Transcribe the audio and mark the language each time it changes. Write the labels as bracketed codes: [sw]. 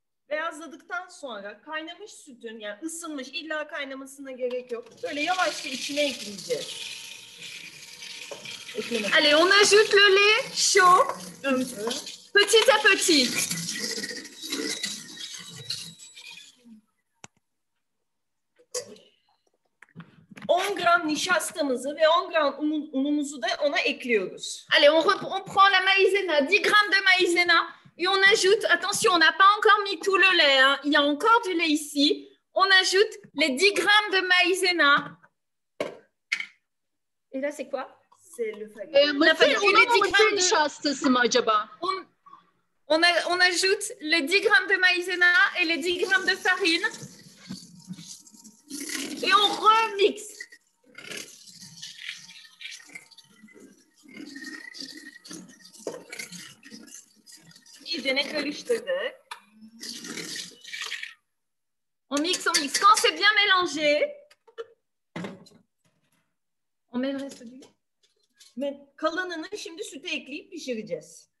[tr] Beyazladıktan sonra kaynamış sütün, yani ısınmış, illa kaynamasına gerek yok. Böyle yavaşça içine ekleyeceğiz. [fr] Allez, on ajoute le lait chaud petit à petit. [tr] gram nişastamızı ve 10 gram unumuzu da ona ekliyoruz. [fr] Allez, on prend la maïzena, 10 grammes de maïzena et on ajoute, attention, on n'a pas encore mis tout le lait, hein. Il y a encore du lait ici. On ajoute les 10 grammes de maïzena. Et là, c'est quoi? C'est le farine. [tr] Mısır unu mu mısır nişastası mı acaba? [fr] On ajoute les 10 grammes de maïzena et les 10 grammes de farine. Et on remixe. [tr] İyicene karıştırdık. [fr] On mixe, on mixe. Quand c'est bien mélangé, on met le reste du lait. [tr] Ve kalanını şimdi süte ekleyip pişireceğiz.